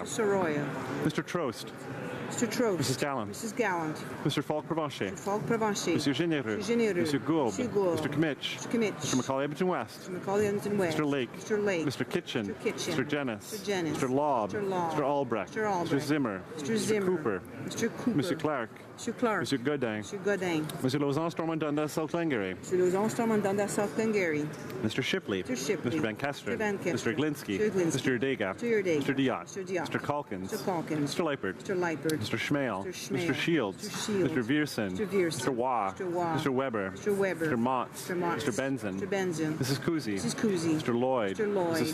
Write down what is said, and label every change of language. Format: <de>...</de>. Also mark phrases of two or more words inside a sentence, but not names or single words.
<en>Mr. Trost. Mrs. Gallant. Mr. Falk-Provencher. Monsieur Généreux. Monsieur Gould. Mr. Kmitch. Mr. Macaulay-Edmonton West. Mr. Lake. Mr. Kitchen. Mr. Jenness. Mr. Lobb. Mr. Albrecht. Mr. Zimmer. Mr. Cooper. Mr. Clark. Mr. Godin. Mr. Lausanne, Stormont, Dundas, South Glengarry. Mr. Shipley. Mr. Van Kesteren. Mr. Glinsky. Mr. Urdega. Mr. Diot. Mr. Calkins. Mr. Leipert. Mr. Schmale. Mr. Shields. Mr. Viersen. Mr. Waugh. Mr. Weber. Mr. Motz. Mr. Benson. Mrs. Cousy. Mr. Lloyd. Mrs.</en>